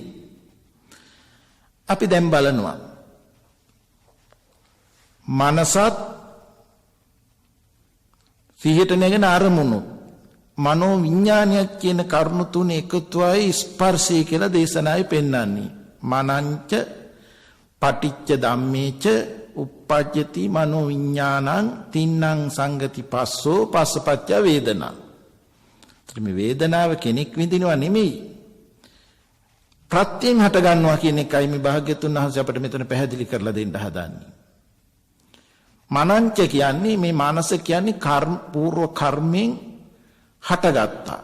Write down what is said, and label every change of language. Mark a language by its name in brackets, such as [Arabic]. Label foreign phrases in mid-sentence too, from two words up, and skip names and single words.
[Sinhala] අපි දැන් බලනවා මනසත් සිහියට නැගෙන අරමුණු මනෝ විඥානයක් කියන කරුණු තුන එකතුවයි ස්පර්ශය කියලා දේශනාවේ පෙන්වන්නේ. [Pali] මනංච පටිච්ච ධම්මේච uppajjati මනෝ විඥානං තින්නං සංගති පස්සෝ පස්සපච්ච වේදනා. [Sinhala] මේ වේදනාව කෙනෙක් විඳිනවා නෙමෙයි. ප්‍රත්‍යයෙන් හට ගන්නවා කියන එකයි මේ භාග්‍යතුන් වහන්සේ අපිට මෙතන පැහැදිලි කරලා දෙන්න හදාන්නේ. මනංච කියන්නේ මේ මානස කියන්නේ පූර්ව කර්මෙන් හටගත්තා.